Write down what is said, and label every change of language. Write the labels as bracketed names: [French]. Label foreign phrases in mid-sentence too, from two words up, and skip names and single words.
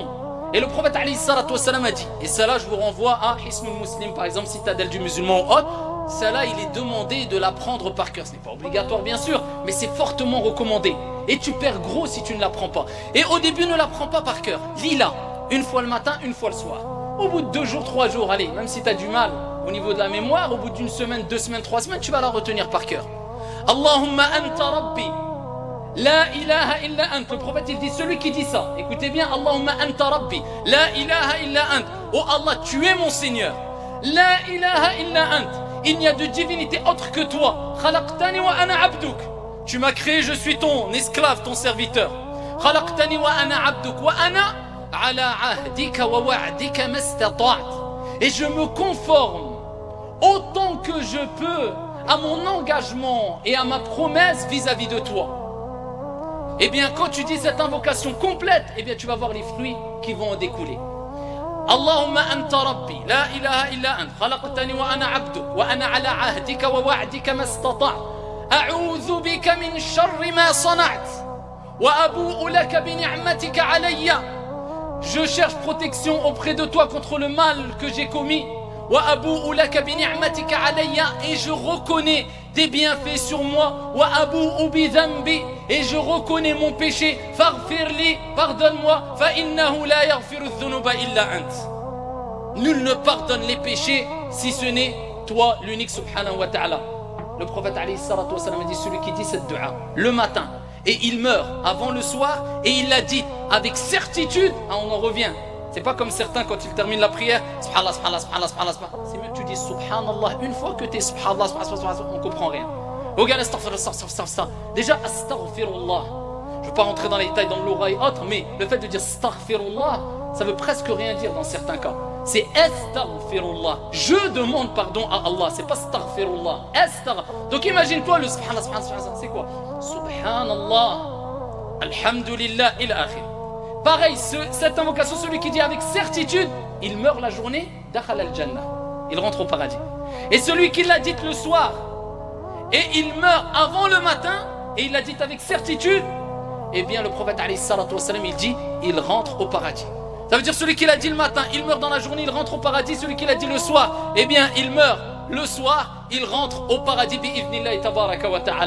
[French] Et le prophète [Arabic] عليه الصلاة والسلام [French] a dit, et cela je vous renvoie à Hisnul Muslim par exemple, citadelle du musulman ou autre, cela il est demandé de l'apprendre par cœur. Ce n'est pas obligatoire bien sûr, mais c'est fortement recommandé. Et tu perds gros si tu ne l'apprends pas. Et au début ne l'apprends pas par cœur, lis-la, une fois le matin, une fois le soir. Au bout de 2 jours, 3 jours, allez, même si tu as du mal au niveau de la mémoire, au bout d'une semaine, 2 semaines, 3 semaines, tu vas la retenir par cœur. [Arabic] اللهم أنت ربي، لا إله إلا أنت. [French] Le prophète il dit, celui qui dit ça, écoutez bien, [Arabic] اللهم أنت ربي، لا إله إلا أنت. [French] Oh Allah, tu es mon Seigneur. [Arabic] لا إله إلا أنت. [French] Il n'y a de divinité autre que toi. [Arabic] خلقتني وأنا عبدك. [French] Tu m'as créé, je suis ton esclave, ton serviteur. [Arabic] خلقتني وأنا عبدك وأنا على عهدك ووعدك ما استطعت. [French] Et je me conforme autant que je peux à mon engagement et à ma promesse vis-à-vis de toi. Eh bien, quand tu dis cette invocation complète, eh bien, tu vas voir les fruits qui vont en découler. [Arabic] اللهم أنت ربي، لا إله إلا أنت، خلقتني وأنا عبدك، وأنا على عهدك ووعدك ما استطعت'. أعوذ بك من شر ما صنعت، وأبوء لك بنعمتك علي. [French] Je cherche protection auprès de toi contre le mal que j'ai commis. [Arabic] وأبوء لك بنعمتك علي, [French] et je reconnais des bienfaits sur moi. [Arabic] وأبوء بذنبي, [French] et je reconnais mon péché. Faghfirli, pardonne-moi. [Arabic] فإنه لا يغفر الذنوب إلا أنت. [French] Nul ne pardonne les péchés si ce n'est toi l'unique [Arabic] سبحانه وتعالى. [French] Le prophète [Arabic] عليه الصلاة وسلم [French] a dit, celui qui dit cette dua le matin et il meurt avant le soir et il l'a dit avec certitude, on en revient. C'est pas comme certains quand ils terminent la prière, [Arabic] سبحان الله، سبحان الله، سبحان الله، سبحان الله. [French] C'est mieux que tu dis subhanallah une fois que tu es [Arabic] سبحان الله، سبحان الله, [French] on comprend rien. Regarde, astaghfirullah. Déjà, astaghfirullah. Je ne vais pas rentrer dans les détails dans l'oreille autre, mais le fait de dire astaghfirullah, ça veut presque rien dire dans certains cas. C'est astaghfirullah. Je demande pardon à Allah, c'est pas astaghfirullah. Donc imagine-toi le [Arabic] سبحان الله، سبحان الله, [French] c'est quoi? [Arabic] سبحان الله، الحمد لله، إلى آخر. [French] Pareil, cette invocation, celui qui dit avec certitude, il meurt la journée, [Arabic] دخل الجنة. [French] Il rentre au paradis. Et celui qui l'a dit le soir, et il meurt avant le matin, et il l'a dit avec certitude, eh bien le prophète [Arabic] عليه الصلاة والسلام, [French] il dit, il rentre au paradis. Ça veut dire celui qui l'a dit le matin, il meurt dans la journée, il rentre au paradis. Celui qui l'a dit le soir, eh bien il meurt le soir, il rentre au paradis [Arabic] بإذن الله تبارك وتعالى.